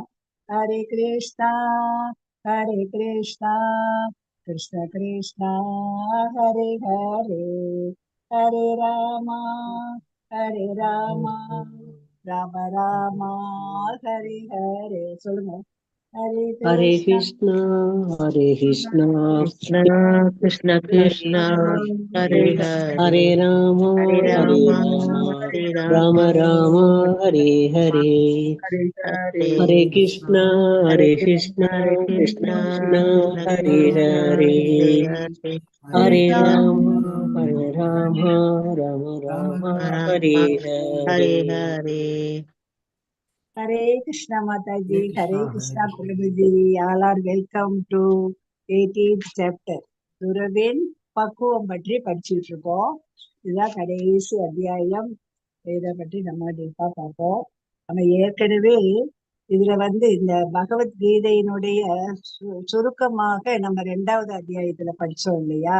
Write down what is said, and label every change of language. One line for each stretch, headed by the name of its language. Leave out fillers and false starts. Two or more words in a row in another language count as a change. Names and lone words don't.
Tamil: ஹரே கிருஷ்ணா கிருஷ்ண கிருஷ்ணா ஹரே ஹரே, ஹரே ராமா ராம ராம ஹரே ஹரே. சொல்லுங்க. ஹரே கிருஷ்ணா
Hindi: कृष्ण कृष्ण कृष्ण हरे
Tamil: ஹரே ராம ராம ராம ஹரே ஹரே, ஹரே கிருஷ்ணா கிருஷ்ணா
Hindi: कृष्ण
Tamil: ஹரே ஹரே, ஹரே ராம ராம ராம ஹரே ஹரே. ஹரே கிருஷ்ணா மாதாஜி.
English: ஹரே கிருஷ்ணா பிரபுஜி. All are welcome to 18th chapter.
Tamil: துறவின் பக்குவம் பற்றி படிச்சுட்டு இருக்கோம். இதுதான் கடைசி அத்தியாயம். இதை பற்றி நம்ம டீப்பா பார்ப்போம். நம்ம ஏற்கனவே இதுல இந்த பகவத்கீதையினுடைய சுருக்கமாக நம்ம 2வது அத்தியாயத்துல படிச்சோம் இல்லையா?